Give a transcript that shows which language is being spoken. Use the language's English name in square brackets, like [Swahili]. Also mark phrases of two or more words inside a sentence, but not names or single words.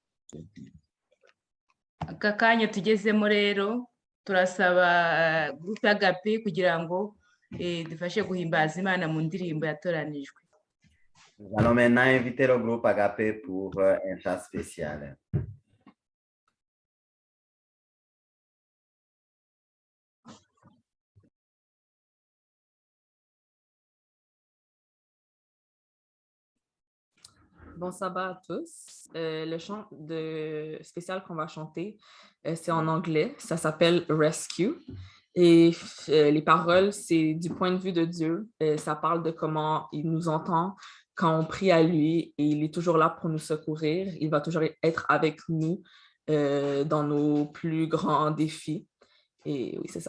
[Kinyarwanda] aka kanya tugezemo rero turasaba groupe Agape kugira ngo dufashe guhimbaza Imana mu ndirimbo yatoranijwe. [French] Nous allons maintenant inviter le groupe Agape pour un chant spécial. Bon sabbat à tous. Le chant spécial qu'on va chanter, c'est en anglais. Ça s'appelle Rescue. Et les paroles, c'est du point de vue de Dieu. Ça parle de comment il nous entend quand on prie à lui et il est toujours là pour nous secourir. Il va toujours être avec nous dans nos plus grands défis. Et oui, c'est ça.